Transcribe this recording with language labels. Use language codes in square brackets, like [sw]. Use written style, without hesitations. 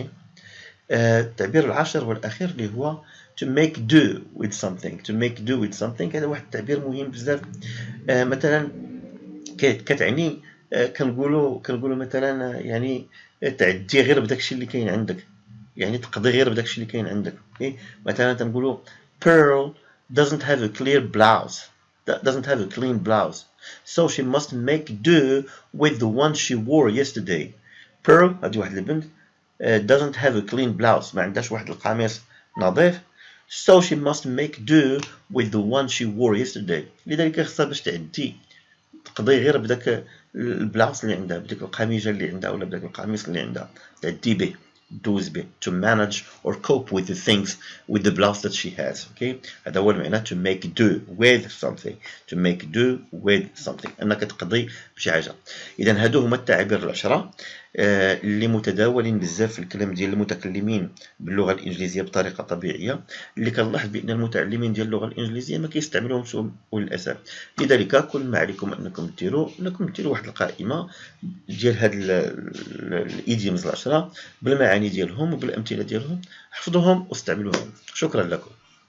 [ar] اوكي. التعبير العاشر والأخير اللي هو [en] to make do with something. [ar] to make do with something هذا واحد التعبير مهم بزاف. مثلا كتعني كنقولوا مثلا يعني تعدي غير بداكشي اللي كاين عندك، يعني تقضي غير بداكشي اللي كاين عندك. مثلا تنقولوا [en] Pearl doesn't have a clear blouse, doesn't have a clean blouse, so she must make do with the one she wore yesterday. Pearl [ar] هذه واحد البنت [en] doesn't have a clean blouse، [ar] ما عندهاش واحد القميص نظيف، [en] so she must make do with the one she wore yesterday. [ar] لذلك خصها باش تعدي تقضي غير بداك البلاوس اللي عندها، بديك القميجه اللي عندها ولا بداك القميص اللي عندها، تعدي به، دوز به. [en] to manage or cope with the things with the blouse that she has. okay. [ar] هذا هو المعنى [en] to make do with something. to make do with something [ar] انك تقضي بشي حاجه. اذا هادو هما التعابير العشره اللي متداولين بزاف في الكلام ديال المتكلمين باللغه الانجليزيه بطريقه طبيعيه، اللي كنلاحظ بان المتعلمين ديال اللغه الانجليزيه ما كيستعملوهمش للاسف. لذلك كل ما عليكم انكم ديروا واحد القائمه ديال هاد الايديومز العشره بالمعاني ديالهم وبالامثله ديالهم، احفظوهم واستعملوهم. شكرا لكم.